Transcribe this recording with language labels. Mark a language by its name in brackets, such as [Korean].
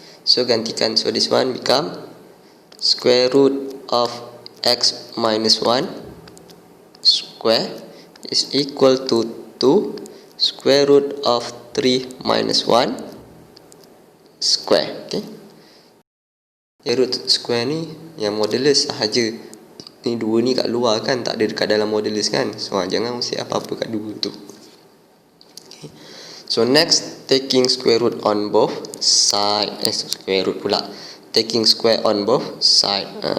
[English] So gantikan, so this one become square root of x minus 1 square is equal to 2 square root of 3 minus 1 square. [Malay] Okay. Root square ni yang modulus sahaja. Ni dua ni kat luar kan, tak ada dekat dalam modulus kan. So jangan usik apa-apa kat dua tu. Okay. [English] So next, taking square root on both side. Square root pula. Taking square on both side.